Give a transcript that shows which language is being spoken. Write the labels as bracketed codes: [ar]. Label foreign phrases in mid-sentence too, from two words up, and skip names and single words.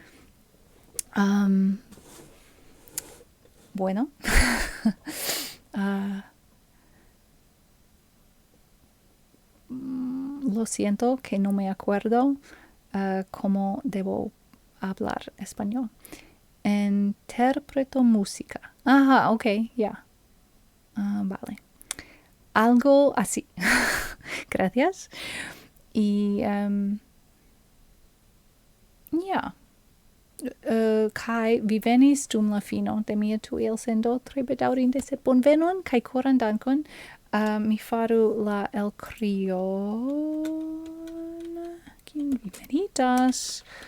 [es] Bueno, lo siento que no me acuerdo cómo debo hablar español. Interpreto música. Ajá, ok, ya. Vale. Algo así. Gracias. Y ja. [eo] Kai vi venis dum la fino de mia tuilsendo tre bedaŭrinde sed bonvenon kaj koran dankon. Mi faru la elkrion. Kiun vi meritas?